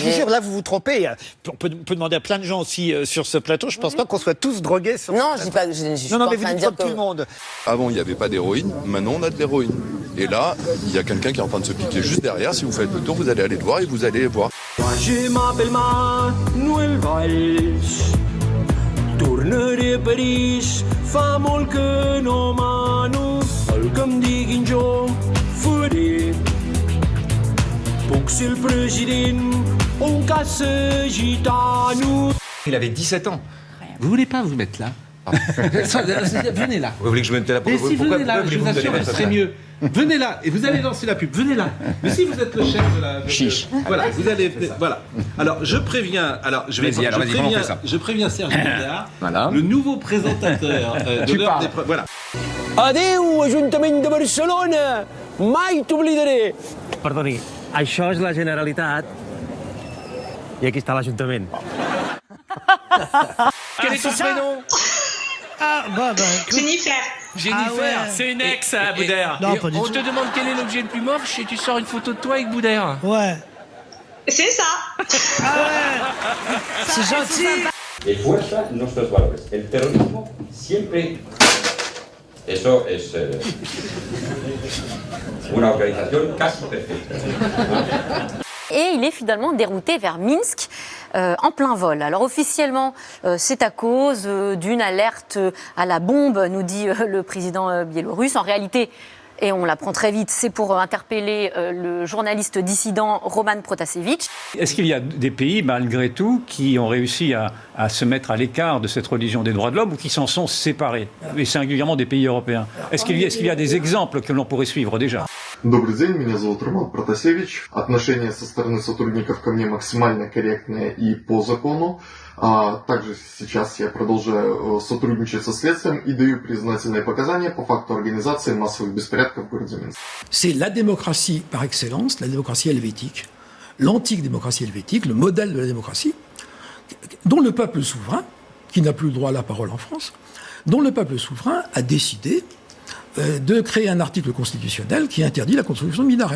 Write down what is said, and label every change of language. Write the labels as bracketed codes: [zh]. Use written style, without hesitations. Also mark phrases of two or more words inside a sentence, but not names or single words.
[fr] Je vous jure, là, vous vous trompez. On peut demander à plein de gens aussi sur ce plateau. Je pense pas qu'on soit tous drogués sur ce plateau. Je dis pas que je suis non, pas mais en vous train de dites dire comme tout le monde. Avant, il n'y avait pas d'héroïne. Maintenant, on a de l'héroïne. Et là, il y a quelqu'un qui est en train de se piquer juste derrière. Si vous faites le tour, vous allez aller le voir et vous allez le voir. Je m'appelle Manuel Valls. [ca] Tornaré a París. Fa molt que no mano. El que em diguin jo faré. Puc ser el president o un caça gitano. [fr] Il avait 17 ans. Vous voulez pas vous mettre là? Venez là. Vous voulez que je me mette là? Mais si venez là, je vous assure, ce serait mieux. Venez là, et vous allez lancer la pub. Venez là. Mais si vous êtes le chef de la... Chiche. Voilà, vous allez... Voilà. Alors, je préviens... Je préviens Serge Bidard, le nouveau présentateur de l'heure des... Voilà. [ca] Adéu, Ajuntament de Barcelona! Mai t'oblidaré! Perdoni, això és la Generalitat i aquí està l'Ajuntament. [fr] Quel est ton prénom? Jennifer. Jennifer, c'est une ex, Boudère. Non, pas du On tout. te demande quel est l'objet le plus moche et tu sors une photo de toi avec Boudère. Ouais. C'est ça. C'est gentil. [es] El fuerza nuestros valores. El terrorismo siempre. Eso es una organización casi perfecta. [fr] Et il est finalement dérouté vers Minsk en plein vol. Alors officiellement, c'est à cause d'une alerte à la bombe, nous dit le président biélorusse. En réalité, Et on l'apprend très vite, c'est pour interpeller le journaliste dissident Roman Protasevich. Est-ce qu'il y a des pays, malgré tout, qui ont réussi à se mettre à l'écart de cette religion des droits de l'homme ou qui s'en sont séparés, et singulièrement des pays européens? Est-ce qu'il y a des exemples que l'on pourrait suivre déjà? [ru] Добрый день, меня зовут Роман Протасевич. Отношения со стороны сотрудников ко мне максимально корректные и по закону. Также сейчас я продолжаю сотрудничать со следствием и даю признательные показания по факту организации массовых беспорядков в городе Минск. [fr] C'est la démocratie par excellence, la démocratie helvétique, l'antique démocratie helvétique, le modèle de la démocratie, dont le peuple souverain, qui n'a plus le droit à la parole en France, dont le peuple souverain a décidé de créer un article constitutionnel qui interdit la construction de minarets.